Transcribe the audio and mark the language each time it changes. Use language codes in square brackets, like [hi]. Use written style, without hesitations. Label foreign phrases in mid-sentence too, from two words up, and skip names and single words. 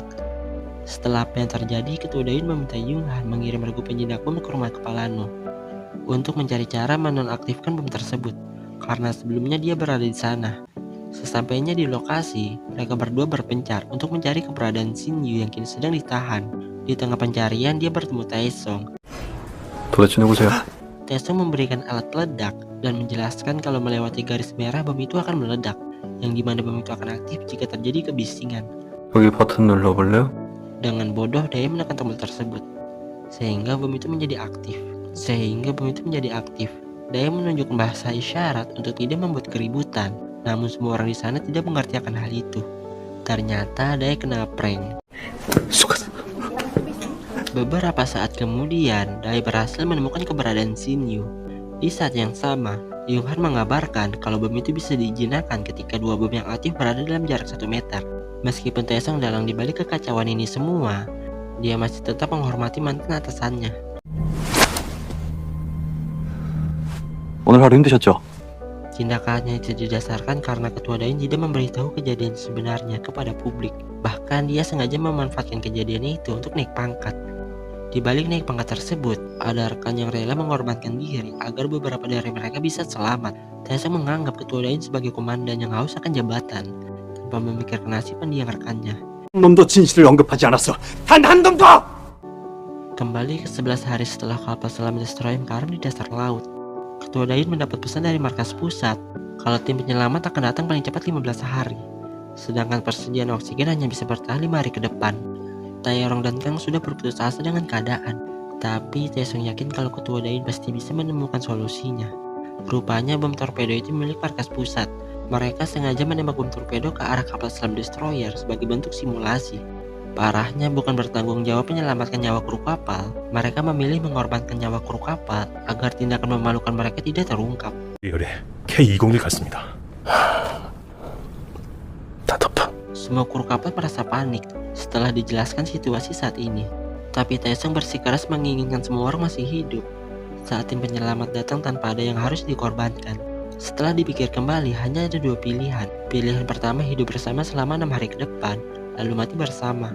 [id] Setelah apa yang terjadi, Ketua Dain meminta Yonghan mengirim regu penjinak bom ke rumah kepala No untuk mencari cara menonaktifkan bom tersebut, karena sebelumnya dia berada di sana. Sesampainya di lokasi, mereka berdua berpencar untuk mencari keberadaan Shinju yang kini sedang ditahan. Di tengah pencarian, dia bertemu Taesong. [ko] 도대체 누구세요? [id] Taesong memberikan alat peledak dan menjelaskan kalau melewati garis merah bom itu akan meledak, yang dimana bom itu akan aktif jika terjadi kebisingan. [ko] 여기 버튼 눌러볼래요? [id] Dengan bodoh, Daya menekan tombol tersebut, sehingga bom itu menjadi aktif. Daya menunjukkan bahasa isyarat untuk tidak membuat keributan, namun semua orang di sana tidak mengerti akan hal itu. Ternyata Daya kena prank. Beberapa saat kemudian, Daya berhasil menemukan keberadaan Shinju. Di saat yang sama, Yonghan mengabarkan kalau bom itu bisa dijinakkan ketika dua bom yang aktif berada dalam jarak 1 meter. Meskipun Taesong dalang dibalik kekacauan ini semua, dia masih tetap menghormati mantan atasannya. [ko] 오늘 하루 힘드셨죠? [id] Tindakannya itu didasarkan karena Ketua Dain tidak memberitahu kejadian sebenarnya kepada publik. Bahkan dia sengaja memanfaatkan kejadian itu untuk naik pangkat. Di balik naik pangkat tersebut, ada rekan yang rela mengorbankan diri agar beberapa dari mereka bisa selamat. Taesong menganggap Ketua Dain sebagai komandan yang haus akan jabatan, tanpa memikirkan nasib pendiam rekannya. [ko] 놈도 진실을 언급하지 않았어. 단 한 놈도! [id] Kembali ke 11 hari setelah kapal selam destroyer karam di dasar laut, Ketua Dain mendapat pesan dari markas pusat kalau tim penyelamat akan datang paling cepat 15 hari. Sedangkan persediaan oksigen hanya bisa bertahan 5 hari ke depan. Taeyong dan Kang sudah berputus asa dengan keadaan, tapi Taesong yakin kalau Ketua Dain pasti bisa menemukan solusinya. Rupanya bom torpedo itu milik markas pusat. Mereka sengaja menembak bom torpedo ke arah kapal selam destroyer sebagai bentuk simulasi. Parahnya bukan bertanggung jawab menyelamatkan nyawa kru kapal, mereka memilih mengorbankan nyawa kru kapal agar tindakan memalukan mereka tidak terungkap. [ko] 리얼의 K201 같습니다. 답답다. [id] Semua kru kapal merasa panik setelah dijelaskan situasi saat ini. Tapi Taesong bersikeras menginginkan semua orang masih hidup saat tim penyelamat datang tanpa ada yang harus dikorbankan. Setelah dipikir kembali, hanya ada 2 pilihan. Pilihan pertama hidup bersama selama 6 hari ke depan, lalu mati bersama.